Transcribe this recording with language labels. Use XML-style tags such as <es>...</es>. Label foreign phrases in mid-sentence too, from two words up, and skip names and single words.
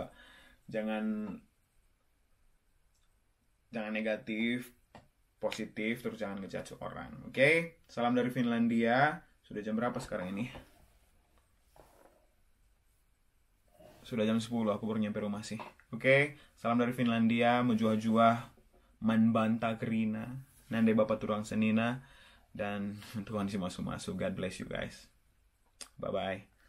<id>Jangan negatif, positif, terus jangan ngejudge orang. Oke? Salam dari Finlandia. Sudah jam berapa sekarang ini? Sudah jam 10, aku baru nyampe rumah sih. Oke? Salam dari Finlandia,</id> <btx>menjuah-juah, manbanta kerina, nande bapak turang senina,</btx> <id>dan Tuhan si masuk-masuk.</id> <en>God bless you guys. Bye-bye.</en>